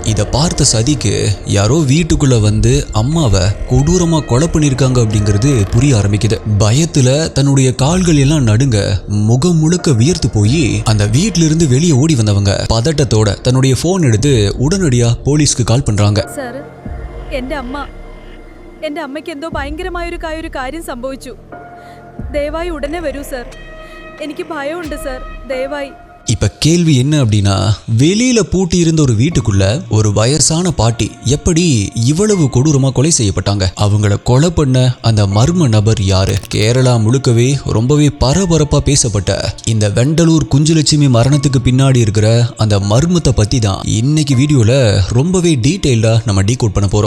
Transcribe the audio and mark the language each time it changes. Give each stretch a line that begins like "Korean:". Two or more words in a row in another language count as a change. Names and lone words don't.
Tamil: இத பார்த்த சதிக்கு யாரோ வீட்டுக்குள்ள வந்து அம்மாவை கொடூரமா கொலை பண்ணிருக்காங்க அப்படிங்கிறது புரிய ஆரம்பிக்குது. பயத்துல தன்னுடைய கால்கள் எல்லாம் நடுங்க, முகம் முழுக்க வியர்த்து போய் அந்த வீட்ல இருந்து வெளியே ஓடி வந்தவங்க பதட்டத்தோட தன்னுடைய போன் எடுத்து உடனடியா போலீஸ்க்கு கால் பண்றாங்க.
Malayalam: സാർ, എന്റെ അമ്മയ്ക്ക് എന്തോ ഭയങ്കരമായൊരു കാര്യം സംഭവിച്ചു. ദയവായി ഉടനെ വരൂ സാർ. എനിക്ക് ഭയമുണ്ട് സാർ, ദയവായി.
Tamil: இப்ப கேள்வி என்ன அப்படின்னா, வெளியில பூட்டி இருந்த ஒரு வீட்டுக்குள்ள ஒரு வயசான பாட்டி எப்படி இவ்வளவு கொடூரமா கொலை செய்யப்பட்டாங்க? அவங்கள கொலை பண்ண அந்த மர்ம நபர் யாரு? கேரளா முழுக்கவே ரொம்பவே பரபரப்பா பேசப்பட்ட இந்த வெண்டலூர் குஞ்சுலட்சுமி மரணத்துக்கு பின்னாடி இருக்கிற அந்த மர்மத்தை பத்தி தான் இன்னைக்கு வீடியோல ரொம்பவே டீடைல்டா நம்ம டீகோட் பண்ண போறோம்.